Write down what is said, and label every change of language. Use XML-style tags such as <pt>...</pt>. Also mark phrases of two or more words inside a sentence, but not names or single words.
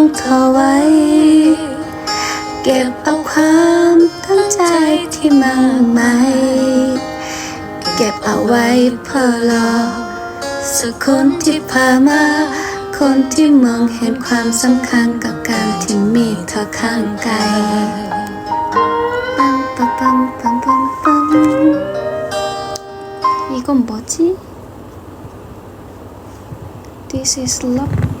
<th>เธอไว้ เก็บเอาความตั้งใจที่มากมายเก็บเอาไว้เพื่อรอสักคนที่พามา คนที่มองเห็นความสำคัญกับการที่มีเธอข้างกายปังปังปังปังปังปัง</th> <ko>이건 뭐지?</ko> <en>This is love.</en>